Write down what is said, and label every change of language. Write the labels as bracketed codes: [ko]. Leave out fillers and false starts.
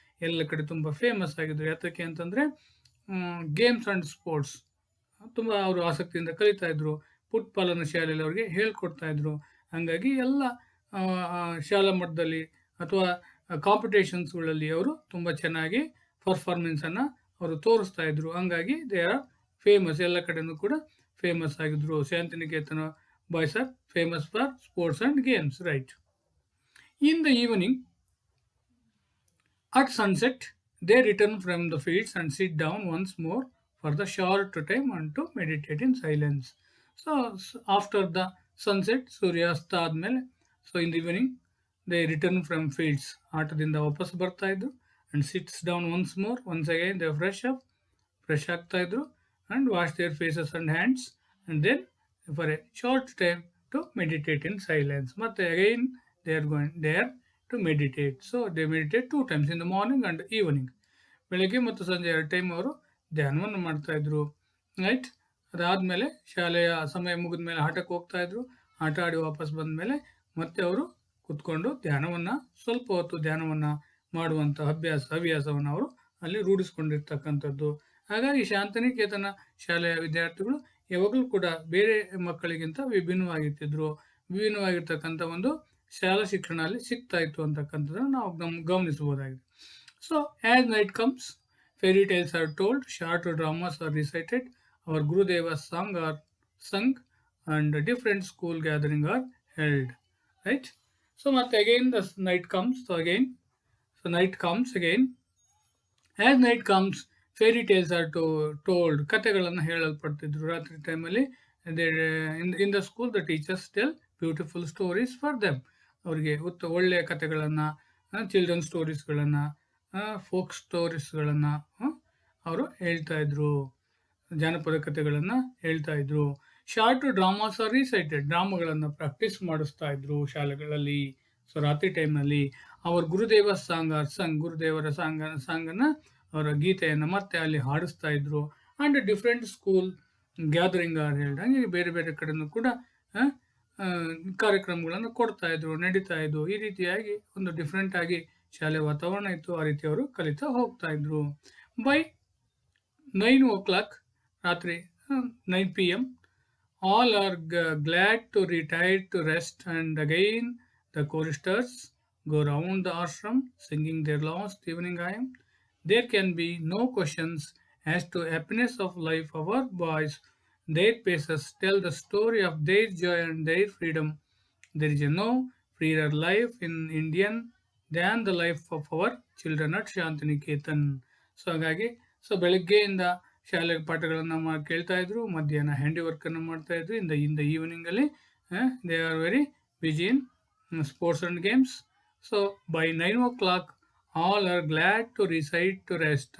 [kn] ಎಲ್ಲ ಕಡೆ ತುಂಬ ಫೇಮಸ್ ಆಗಿದ್ರು. ಯಾತಕ್ಕೆ ಅಂತಂದರೆ ಗೇಮ್ಸ್ ಆ್ಯಂಡ್ ಸ್ಪೋರ್ಟ್ಸ್ ತುಂಬ ಅವರು ಆಸಕ್ತಿಯಿಂದ ಕಲಿತಾ ಇದ್ರು. ಫುಟ್ಬಾಲನ್ನು ಶಾಲೆಯಲ್ಲಿ ಅವರಿಗೆ ಹೇಳ್ಕೊಡ್ತಾ ಇದ್ರು. ಹಾಗಾಗಿ ಎಲ್ಲ ಆ, ಆ, ಶಾಲಾ ಮಟ್ಟದಲ್ಲಿ ಅಥವಾ ಕಾಂಪಿಟೇಷನ್ಸ್ಗಳಲ್ಲಿ ಅವರು ತುಂಬ ಚೆನ್ನಾಗಿ ಪರ್ಫಾರ್ಮೆನ್ಸನ್ನು ಅವರು ತೋರಿಸ್ತಾ ಇದ್ರು. ಹಂಗಾಗಿ [en] they are famous, [kn] ಎಲ್ಲ ಕಡೆನೂ ಕೂಡ ಫೇಮಸ್ ಆಗಿದ್ರು. [en] Shantiniketan boys are famous for sports and games, right? In the evening, at sunset, they return from the fields and sit down once more for the short time and to meditate in silence. So, after the sunset, Suryasta ಆದ್ಮೇಲೆ, so in the evening, they return from fields. [kn] ಆಟದಿಂದ ವಾಪಸ್ ಬರ್ತಾ ಇದ್ರು [en] and sits down once again they fresh [kn] ಆಗ್ತಾ ಇದ್ರು [en] and wash their faces and hands and then for a short time to meditate in silence. But again they are going there to meditate. So they meditate 2 times in the morning and evening. [kn] ಬೆಳಗ್ಗೆ ಮತ್ತು ಸಂಜೆ 2 time ಅವರು ಧ್ಯಾನವನ್ನು ಮಾಡ್ತಾ ಇದ್ರು. Right. ಅದಾದಮೇಲೆ ಶಾಲೆಯ ಸಮಯ ಮುಗಿದ ಮೇಲೆ ಆಟಕ್ಕೆ ಹೋಗ್ತಾ ಇದ್ರು. ಆಟ ಆಡಿ ವಾಪಸ್ ಬಂದ ಮೇಲೆ ಮತ್ತೆ ಅವರು ಕುತ್ಕೊಂಡು ಸ್ವಲ್ಪ ಹೊತ್ತು ಧ್ಯಾನವನ್ನು ಮಾಡುವಂಥ ಹವ್ಯಾಸವನ್ನು ಅವರು ಅಲ್ಲಿ ರೂಢಿಸ್ಕೊಂಡಿರ್ತಕ್ಕಂಥದ್ದು. ಹಾಗಾಗಿ ಶಾಂತಿನಿಕೇತನ ಶಾಲೆಯ ವಿದ್ಯಾರ್ಥಿಗಳು ಯಾವಾಗಲೂ ಕೂಡ ಬೇರೆ ಮಕ್ಕಳಿಗಿಂತ ವಿಭಿನ್ನವಾಗಿರ್ತಕ್ಕಂಥ ಒಂದು ಶಾಲಾ ಶಿಕ್ಷಣ ಅಲ್ಲಿ ಸಿಗ್ತಾ ಇತ್ತು ಅಂತಕ್ಕಂಥದ್ದನ್ನು ನಾವು ಗಮನಿಸಬಹುದಾಗಿದೆ. [en] So as night comes, fairy tales are told, short dramas are recited, our Gurudeva's song are sung, and different school gathering are held. Right? So again the night comes. Night comes again. As night comes, fairy tales are told. [kn] ಕಥೆಗಳನ್ನು ಹೇಳಲ್ಪಡ್ತಿದ್ರು ರಾತ್ರಿ ಟೈಮಲ್ಲಿ. [en] In the school, the teachers tell beautiful stories for them. [kn] ಅವರಿಗೆ ಒಳ್ಳೆಯ ಕಥೆಗಳನ್ನು, children ಸ್ಟೋರೀಸ್ಗಳನ್ನು, folk ಸ್ಟೋರೀಸ್ಗಳನ್ನು ಅವರು ಹೇಳ್ತಾ ಇದ್ರು. ಜಾನಪದ ಕಥೆಗಳನ್ನು ಹೇಳ್ತಾ ಇದ್ರು. [en] Short dramas are recited. [kn] ಡ್ರಾಮಾಗಳನ್ನು practice ಮಾಡಿಸ್ತಾ ಇದ್ರು ಶಾಲೆಗಳಲ್ಲಿ. ಸೊ ರಾತ್ರಿ ಟೈಮ್ನಲ್ಲಿ ಅವರ ಗುರುದೇವ ಗುರುದೇವರ ಸಾಂಗನ್ನು, ಅವರ ಗೀತೆಯನ್ನು ಮತ್ತೆ ಅಲ್ಲಿ ಹಾಡಿಸ್ತಾ ಇದ್ರು. [en] And different school gathering are held. [kn] ಹಾಗೆ ಬೇರೆ ಬೇರೆ ಕಡೆನೂ ಕೂಡ ಕಾರ್ಯಕ್ರಮಗಳನ್ನು ಕೊಡ್ತಾ ಇದ್ರು, ನಡೀತಾ ಇದ್ರು. ಈ ರೀತಿಯಾಗಿ ಒಂದು ಡಿಫ್ರೆಂಟ್ ಆಗಿ ಶಾಲೆ ವಾತಾವರಣ ಇತ್ತು. ಆ ರೀತಿ ಅವರು ಕಲಿತಾ ಹೋಗ್ತಾ ಇದ್ರು. [en] By 9 o'clock, ರಾತ್ರಿ 9 p.m., all are glad to retire to rest, and again the choristers go round the ashram singing their last evening hymn. There can be no questions as to happiness of life. Our boys, their faces tell the story of their joy and their freedom. There is no freer life in Indian than the life of our children at Shantiniketan. [kn] So ಹಾಗಾಗಿ ಬೆಳಗ್ಗೆಯಿಂದ ಶಾಲೆ ಪಾಠಗಳನ್ನು ಕೇಳ್ತಾ ಇದ್ರು, ಮಧ್ಯಾಹ್ನ handy ವರ್ಕನ್ನು ಮಾಡ್ತಾ ಇದ್ರು. [en] In the ಈವ್ನಿಂಗಲ್ಲಿ they are very busy in sports and games. So by 9 o'clock all are glad to reside to rest.